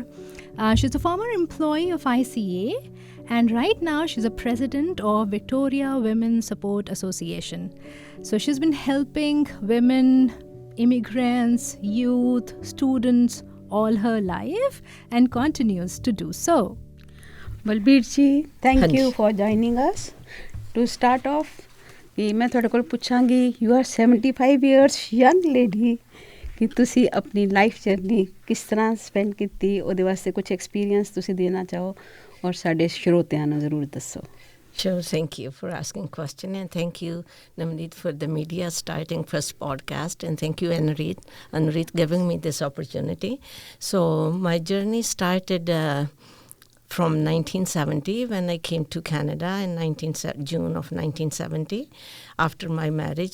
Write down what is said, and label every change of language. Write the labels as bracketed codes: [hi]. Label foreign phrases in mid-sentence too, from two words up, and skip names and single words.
[en] She's a former employee of ICA, and right now she's a president of Victoria Women Support Association. So she's been helping women, immigrants, youth, students all her life and continues to do so. बलबीर जी, thank you for joining us. To start off, [pa] मैं ਤੁਹਾਡੇ ਕੋਲ ਪੁੱਛਾਂਗੀ, [en] you are 75 years young lady, [pa] ਕਿ ਤੁਸੀਂ ਆਪਣੀ [en] life journey [pa] ਕਿਸ ਤਰ੍ਹਾਂ ਸਪੈਂਡ ਕੀਤੀ, ਉਹਦੇ ਵਾਸਤੇ ਕੁਝ ਐਕਸਪੀਰੀਅੰਸ ਤੁਸੀਂ ਦੇਣਾ ਚਾਹੋ ਔਰ ਸਾਡੇ ਸਰੋਤਿਆਂ ਨੂੰ ਜ਼ਰੂਰ ਦੱਸੋ. [en] Sure, thank you for asking question, and thank you, Navneet, for the media starting first podcast, and thank you, Anureet giving me this opportunity. So my journey started from 1970 when I came to Canada in June of 1970 after my marriage,